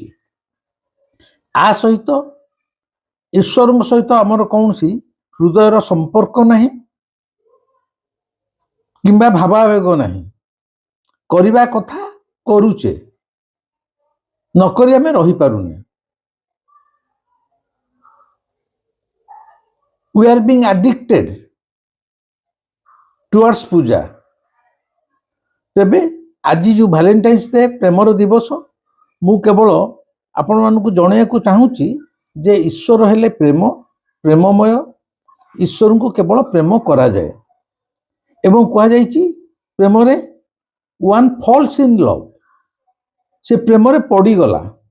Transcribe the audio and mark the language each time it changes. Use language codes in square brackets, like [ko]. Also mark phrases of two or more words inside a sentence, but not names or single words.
[or] ଆ ସହିତ ଈଶ୍ୱରଙ୍କ ସହିତ ଆମର କୌଣସି ହୃଦୟର ସମ୍ପର୍କ ନାହିଁ କିମ୍ବା ଭାବାବେଗ ନାହିଁ। କରିବା କଥା କରୁଛେ, ନକରି ଆମେ ରହିପାରୁନେ। [en] We are being addicted towards ପୂଜା। [or] ତେବେ ଆଜି ଯୋଉ ଭାଲେଣ୍ଟାଇନ୍ସ ଡେ, ପ୍ରେମର ଦିବସ, ମୁଁ କେବଳ ଆପଣମାନଙ୍କୁ ଜଣାଇବାକୁ ଚାହୁଁଛି ଯେ ଈଶ୍ୱର ହେଲେ ପ୍ରେମ, ପ୍ରେମମୟ। ଈଶ୍ୱରଙ୍କୁ କେବଳ ପ୍ରେମ କରାଯାଏ ଏବଂ କୁହାଯାଇଛି ପ୍ରେମରେ [en] one falls in love, [or] ସେ ପ୍ରେମରେ ପଡ଼ିଗଲା।